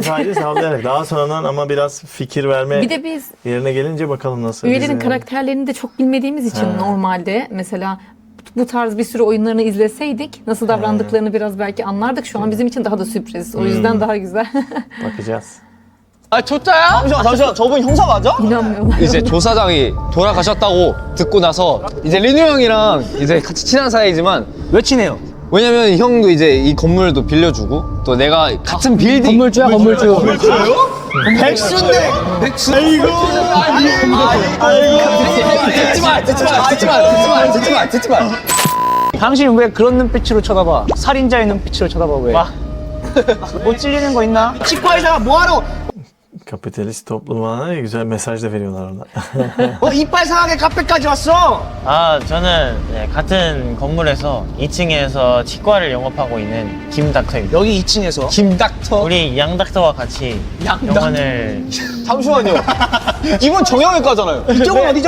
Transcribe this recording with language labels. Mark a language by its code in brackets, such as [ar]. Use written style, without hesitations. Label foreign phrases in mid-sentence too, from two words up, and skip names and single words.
[tr] ben sadece sallayarak daha sonradan ama biraz fikir verme Bir de biz yerine gelince bakalım nasıl. üyelerin bize- karakterlerini de çok bilmediğimiz için normalde mesela bu tarz bir sürü oyunlarını izleseydik nasıl davrandıklarını biraz belki anlardık. Şu an bizim için daha da sürpriz. O yüzden daha güzel. bakacağız. [ko] 아 좋다야? 잠시만 저분 형사 맞아? [tr] İnanmıyorlar. [ko] 이제 조사장이 돌아가셨다고 듣고 나서 이제 리누 형이랑 이제 같이 친한 사이지만 왜 친해요? 왜냐면 형도 이제 이 건물도 빌려주고 또 내가 같은 빌딩 건물주야 건물주. 백수인데 백수. 아이고. 듣지 마. 당신 왜 그런 눈빛으로 쳐다봐? 살인자의 눈빛으로 쳐다봐 왜? 뭐 찔리는 거 있나? 치과 의사가 뭐하러? [tr] Kapitalist topluma ne güzel mesaj da veriyorlar orada. [ko] 이빨 상하게 카페까지 왔어? 아, 저는 네, 같은 건물에서 2층에서 치과를 영업하고 있는 김닥터입니다. 여기 2층에서 김닥터. 우리 양닥터와 같이 영화를 잠시만요. 이분 정형외과잖아요. 이쪽은 어디죠?